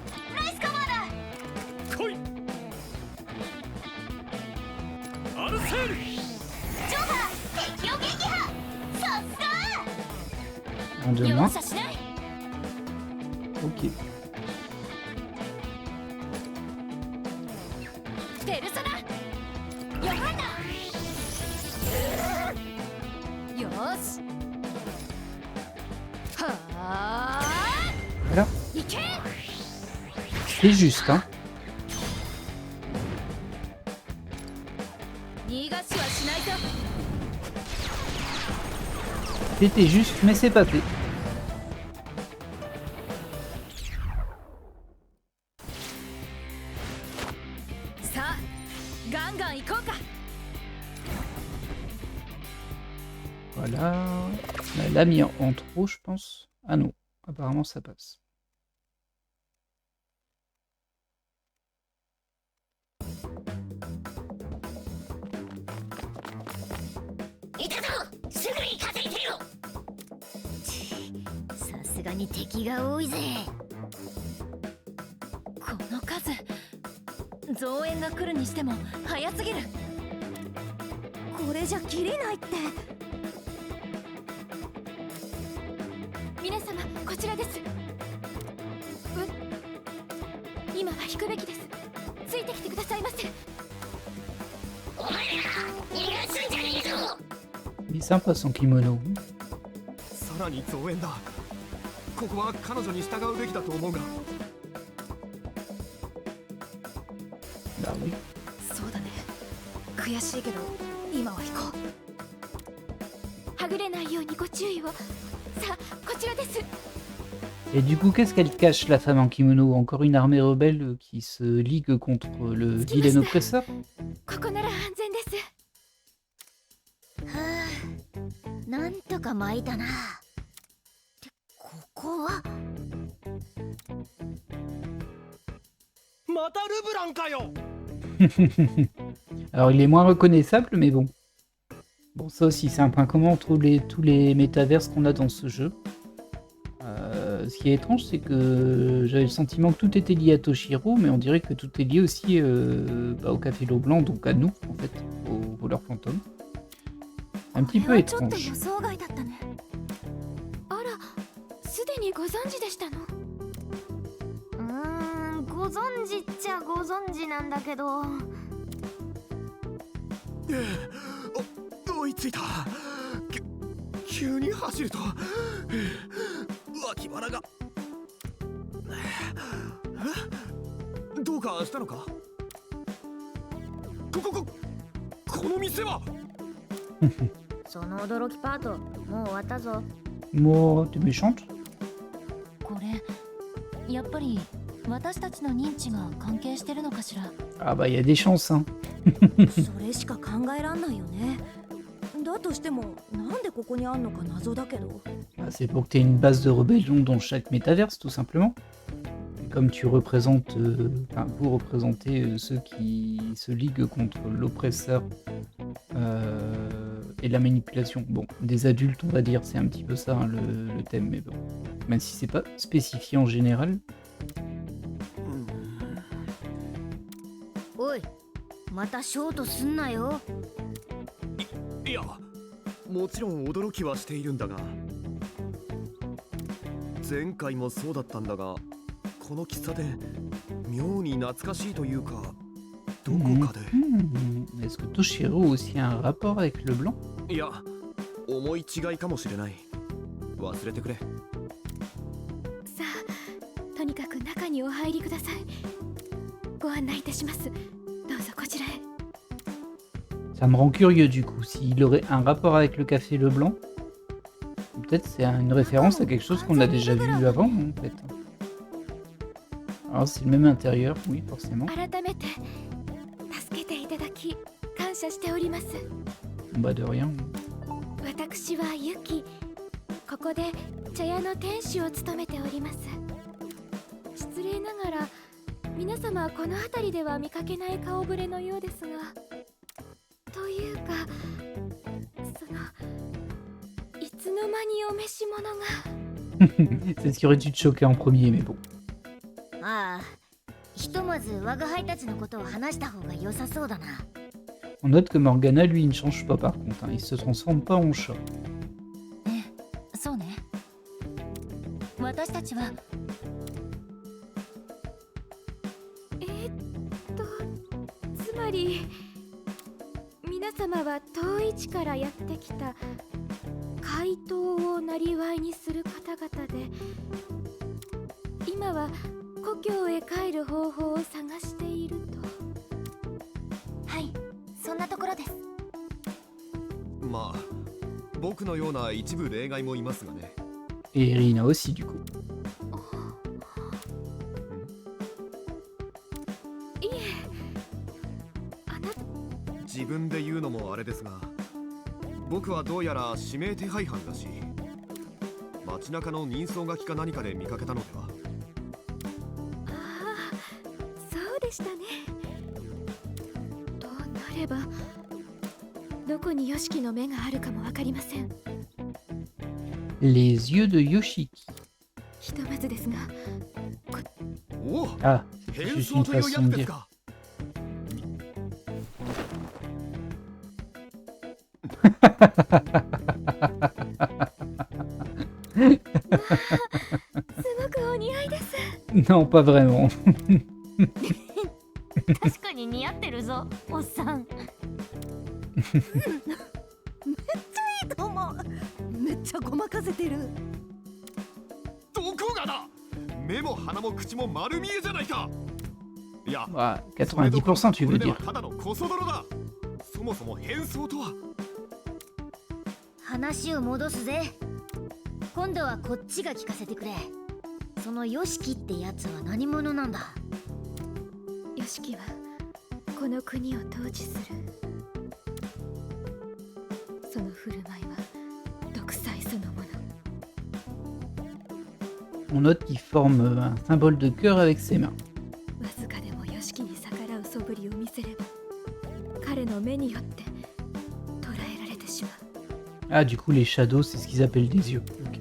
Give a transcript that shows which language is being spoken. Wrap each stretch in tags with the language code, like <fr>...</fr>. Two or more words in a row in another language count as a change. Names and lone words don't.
<ja>ナイスカバーだ。来いアルセールジョーカー、敵を撃破。さすが。</ja> <fr>en deux</fr> <ja>容</ja> <fr>mains.</fr> <ja>赦しない。</ja> <fr>Ok.</fr> <ja>ペルソナ。ヨハンナ。よーし。はあ。</ja> <fr>Voilà.</fr> <ja>いけ。</ja> <fr>C'est juste, hein.</fr> <ja>逃がしはしないぞ。</ja> <fr>C'était juste, mais c'est pas fait.</fr> <ja>さあ、ガンガン行こうか。</ja> <fr>Voilà. Elle l'a mis en trop, je pense. Ah non, apparemment ça passe.</fr> <ja>いたぞ。すぐに稼いでよ。さすがに敵が多いぜ。この数増援が来るにしても早すぎる。これじゃ切れないって。皆様、こちらです。今は引くべきです。ついてきてくださいませ。</ja> <fr>Il est sympa son kimono.</fr> <ja>さらに増援だここは彼女に従うべきだと思うが</ja> <fr>Bah oui.</fr> <ja>そうだね。悔しいけど今は行こう。はぐれないようにご注意を。さあ、こちらです。</ja> <fr>Et du coup, qu'est-ce qu'elle cache, la femme en kimono? Encore une armée rebelle qui se ligue contre le vilain oppresseur?</fr> <ja>ここなら安全です。はあ、なんとか巻いたな。ってここはまたルブランかよ</ja> <fr>Alors, il est moins reconnaissable, mais bon. Bon, ça aussi, c'est un point commun entre tous les métaverses qu'on a dans ce jeu. Ce qui est étrange, c'est que j'avais le sentiment que tout était lié à Toshiro, mais on dirait que tout est lié aussi au Café L'Eau Blanc, donc à nous, en fait, aux voleurs fantômes. Un petit</fr> <ja>こ</ja> <fr>peu</fr> <ja>れはちょっと</ja> <fr>étrange.</fr> <ja>予想外だったね。あら、すでにご存知でしたの。ご存知っちゃご存知なんだけど。追いついた急に走ると脇腹がどうかしたのかこの店はその驚きパートもう終わったぞ。</ja> <fr>Moi, t'es méchante?</fr> <ja>これやっぱり私たちの認知が関係してるのかしら。</ja> <fr>Ah bah, il y a des chances, hein.</fr> <ja>それしか考えらんないよね。だとしてもなんでここにあんのか謎だけど。</ja> <fr>Ah, c'est pour que tu aies une base de rébellion dans chaque métaverse, tout simplement. Et comme tu représentes, vous représentez ceux qui se liguent contre l'oppresseur et la manipulation. Bon, des adultes, on va dire, c'est un petit peu ça, hein, le thème, mais bon. Même si c'est pas spécifié en général.</fr> <ja>おい、またショートすんなよ。いやもちろん驚きはしているんだが前回もそうだったんだがこの喫茶店妙に懐かしいというかどこかで</ja> <fr>Est-ce que Toshiro a aussi un rapport avec le blanc?</fr> <ja>いや思い違いかもしれない忘れてくれ。さあ、とにかく中にお入りください。ご案内いたします。どうぞこちらへ。</ja> <fr>Ça me rend curieux du coup, s'il aurait un rapport avec le café Leblanc. Peut-être c'est une référence à quelque chose qu'on a déjà vu avant, en fait. Alors c'est le même intérieur, oui, forcément.</fr> <ja>改めて助けていただき感謝しております。</ja> <fr>Bah de rien.</fr> <ja>私はユキ。ここで茶屋の店主を務めております。失礼ながら皆様はこの辺りでは見かけない顔ぶれのようですが、というかそのいつの間にお召し物が。</ja> <fr>C'est ce qui aurait dû te choquer en premier, mais bon.</fr> <ja>ああ、ひとまず我が輩たちのことを話した方が良さそうだな。</ja> <fr>On note que Morgana, lui, il ne change pas par contre, hein. Il se transforme pas en chat.</fr> <ja>そうね。私たちはつまり皆様は遠い地からやってきた怪盗を生業にする方々で、今は故郷へ帰る方法を探していると。はい、そんなところです。まあ僕のような一部例外もいますがね。</ja> <fr>Et Irina aussi, du coup.</fr> <ja>いえ、あなた自分で言うのもあれですが、僕はどうやら指名手配犯らしい。街中の人相書きか何かで見かけたのでは。ああ、そうでしたね。となればどこにヨシキの目があるかもわかりません。</ja> <fr>Les yeux de Yoshiki.</fr> <ja>ひとまずですが、おお、</ja> <fr>Ah, c'est</fr> <ja>変</ja> <fr>juste</fr> <ja>装</ja> <fr>une</fr> <ja>というや</ja> <fr>façon</fr> <ja>つ</ja> <fr>de</fr> <ja>です</ja> <fr>dire.</fr> <ja>か。すごくお似合いです。</ja> <fr>Non, pas vraiment.</fr> <ja>確かに似合ってるぞ、おっさん。どうも。めっちゃごまかせてる。どこがだ。目も鼻も口も丸見えじゃないか。いや、</ja> <fr>Ah, 90% tu</fr> <ja>こ</ja> <fr>veux</fr> <ja>れでは</ja> <fr>dire.</fr> <ja>ただのコソ泥だ。そもそも変装とは。話を戻すぜ。今度はこっちが聞かせてくれ。そのヨシキってやつは何者なんだ。ヨシキはこの国を統治する。その振る舞いは独裁そのもの。</ja> <fr>On note qu'il forme un symbole de cœur avec ses mains.</fr> <ja>わずかでもヨシキに逆らう素振りを見せれば、彼の目によって捕らえられてしまう。</ja> <fr>Ah, du coup, les shadows, c'est ce qu'ils appellent des yeux. Ok.</fr>